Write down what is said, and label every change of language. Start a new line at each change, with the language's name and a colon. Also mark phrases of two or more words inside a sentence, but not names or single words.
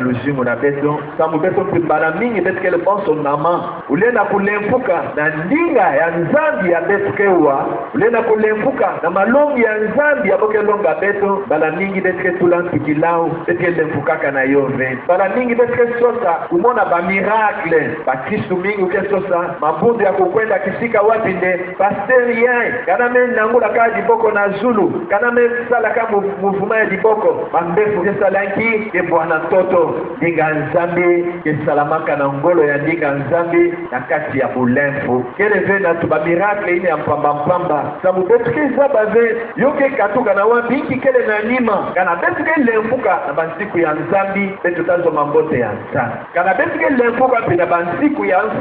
Kongo: lujimu na beto samu beto pimbana mingi beto kele bonso nama ulena kulemfuka na ndinga ya Nzambi ya beto kewa ulena kulemfuka na malongi ya Nzambi ya boke longa beto bala mingi beto ke tulan tukilau beto ke lemfukaka na yove bala mingi beto ke sosa kumona ba miracle ba Kristu mingi uke sosa mabundu ya kukwenda kisika wapi nde pasteri yai kana me nangula ka diboko na zulu kana me sala ka muvuma ya diboko mambefu ke salanki ke bwana toto ndinga Nzambi ke salamaka na ngolo ya ndinga Nzambi na kati ya bulemfu kele ve na tuba miracle ine ya mpamba sabu betu ke zaba ve yoke katuka na wabinki kele na nima kana betu ke lemfuka na bansiku ya Nzambi betu tazo mambote ya Nzambi kana betu ke lemfuka pina bansiku ya